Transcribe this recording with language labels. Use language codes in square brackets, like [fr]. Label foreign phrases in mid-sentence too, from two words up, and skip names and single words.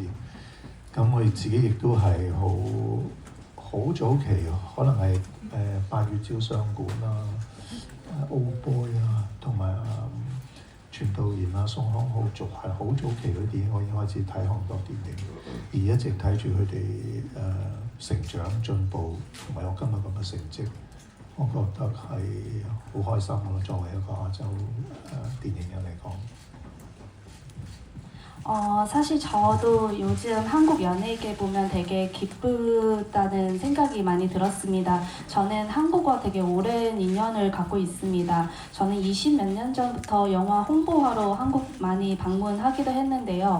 [yue] 咁我自己亦都係好早期，可能係8月照相館啦、Old Boy 啊，同埋全度妍啊、宋康昊係好早期嗰啲電影，我已經開始睇韓國電影，而一直睇住佢哋成長進步，同埋有今日咁嘅成績，我覺得係好開心咯。作為一個亞洲電影人嚟講。 [ko] 사실 저도 요즘 한국 연예계 보면 되게 기쁘다는 생각이 많이 들었습니다. 저는 한국과 되게 오랜 인연을 갖고 있습니다. 저는 20몇 년 전부터 영화 홍보하러 한국 많이 방문하기도 했는데요.